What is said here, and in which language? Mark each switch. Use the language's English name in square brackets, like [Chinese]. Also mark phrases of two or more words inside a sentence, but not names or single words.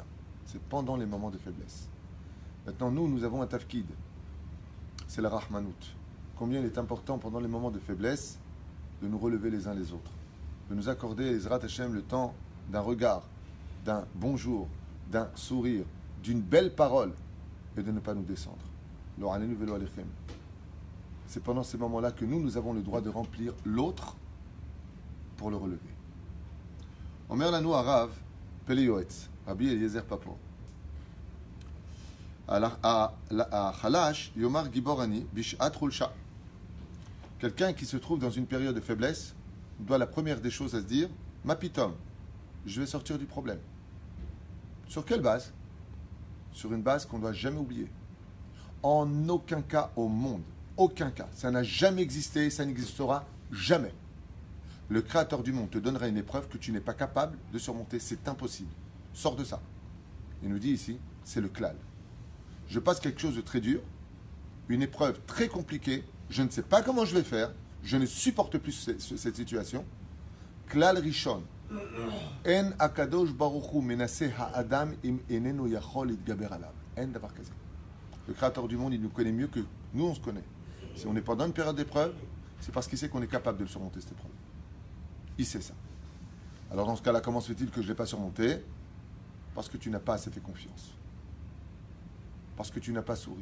[French] C'est pendant les moments de faiblesse. Maintenant, nous avons un tafkid. C'est la rahmanout. Combien il est important pendant les moments de faiblesse de nous relever les uns les autres. De nous accorder, les [Hebrew] עזרת השם, [French] le temps d'un regard, d'un bonjour, d'un sourire, d'une belle parole et de ne pas nous descendre. [Hebrew] לא עלינו ולא עליכם. [French] C'est pendant ces moments-là que nous avons le droit de remplir l'autre pour le relever. [Hebrew] אומר לנו הרב, פלא יועץ, רבי אליעזר פאפו. חלש, יאמר גיבור אני, בשעת חולשה. [French] Quelqu'un qui se trouve dans une période de faiblesse doit la première des choses à se dire, [Hebrew] מה פתאום, [French] je vais sortir du problème. Sur quelle base? Sur une base qu'on ne doit jamais oublier. En aucun cas au monde, aucun cas, ça n'a jamais existé, ça n'existera jamais. Le Créateur du monde te donnera une épreuve que tu n'es pas capable de surmonter. C'est impossible. Sors de ça. Il nous dit ici, c'est le klal. Je passe quelque chose de très dur, une épreuve très compliquée, je ne sais pas comment je vais faire, je ne supporte plus cette situation. [Hebrew] כלל ראשון. אין הקדוש ברוך הוא מנסה האדם אם אינו יכול להתגבר עליו. אין דבר כזה. [French] Le Créateur du monde, il nous connaît mieux que nous, on se connaît. Si on est pendant une période d'épreuve, c'est parce qu'il sait qu'on est capable de le surmonter, cette épreuve. Il sait ça. Alors dans ce cas-là, comment se fait-il que je ne l'ai pas surmonté? Parce que tu n'as pas assez fait confiance. Parce que tu n'as pas souri.